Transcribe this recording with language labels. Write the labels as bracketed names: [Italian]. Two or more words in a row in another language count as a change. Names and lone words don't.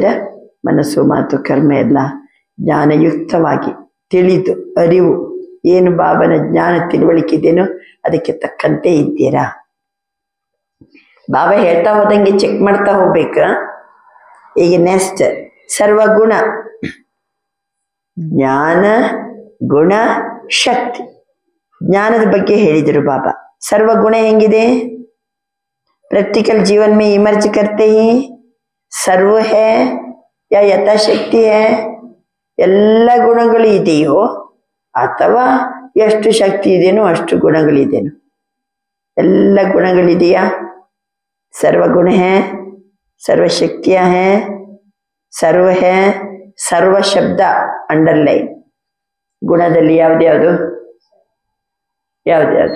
[Kannada] ಮನಸ್ಸು ಮಾತು ಕರ್ಮ ಎಲ್ಲ ಜ್ಞಾನಯುಕ್ತವಾಗಿ ತಿಳಿದು ಅರಿವು ಏನು ಬಾಬನ ಜ್ಞಾನ ತಿಳುವಳಿಕಿದೇನೋ ಅದಕ್ಕೆ ತಕ್ಕಂತೆ ಇದ್ದೀರಾ. ಬಾಬಾ ಹೇಳ್ತಾ ಹೋದಂಗೆ ಚೆಕ್ ಮಾಡ್ತಾ ಹೋಗ್ಬೇಕ. ಈಗ ನೆಕ್ಸ್ಟ್ ಸರ್ವಗುಣ, ಜ್ಞಾನ ಗುಣ ಶಕ್ತಿ. ಜ್ಞಾನದ ಬಗ್ಗೆ ಹೇಳಿದರು ಬಾಬಾ. ಸರ್ವಗುಣ ಹೆಂಗಿದೆ? [Hindi] प्रैक्टिकल जीवन में इमर्ज करते ही सर्व है या यथाशक्ति है, [Kannada] ಎಲ್ಲ ಗುಣಗಳು ಇದೆಯೋ ಅಥವಾ ಎಷ್ಟು ಶಕ್ತಿ ಇದೆಯೋ ಅಷ್ಟು ಗುಣಗಳಿದೆಯೋ? ಎಲ್ಲ ಗುಣಗಳಿದೆಯಾ? [Hindi] सर्वगुण है, सर्वशक्तिय है, सर्व है. [Kannada] ಸರ್ವ ಶಬ್ದ ಅಂಡರ್ಲೈನ್. ಗುಣದಲ್ಲಿ ಯಾವ್ದ್ಯಾವುದು ಯಾವ್ದ್ಯಾವುದು?